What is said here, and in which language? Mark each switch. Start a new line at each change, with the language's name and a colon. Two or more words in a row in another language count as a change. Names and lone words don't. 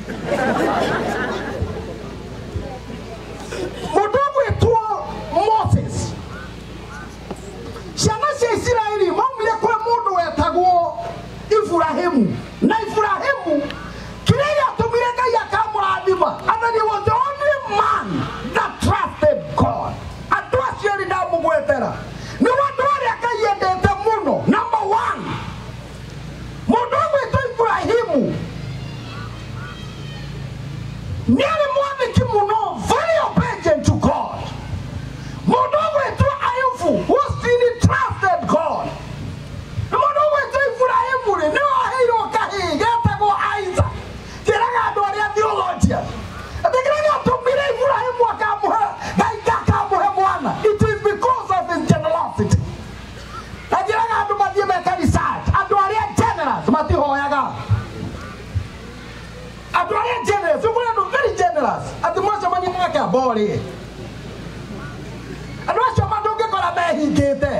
Kikuyu: Mũndũ ũgwĩtwo Moses, ciana cia Isiraeli maumire kwĩ mũndũ wetagwo Ibrahimu na Ibrahimu kĩrĩa atũmire Ngai akamũrathima
English: and he was the only man that trusted God.
Kikuyu: Andũ acio erĩ ndamũgwetera nĩ andũ arĩa Ngai endete mũno. Number one, mũndũ ũgwĩtwo Ibrahimu nĩ arĩ mwathĩki mũno,
English: very obedient to God.
Kikuyu: Mũndũ ũgwĩtwo Ayubu
English: who still trusted God.
Kikuyu: Na mũndũ ũgwĩtwo Ibrahimu nĩ oheirwo kahĩĩ getagwo Isaac. Kĩraga andũ arĩa theologian atĩkĩraga atũmire Ibrahimu akamũhe Ngai akamũhe mwana.
English: It is because of his generosity.
Kikuyu: Atĩkĩraga andũ mathiĩ meka research, andũ arĩa generous matihoyaga. Andũ arĩa generous, ũmwe andũ
English: very generous
Kikuyu: atĩ mwacemania nake abore. Andũ acio mandũngĩkora mehingĩte.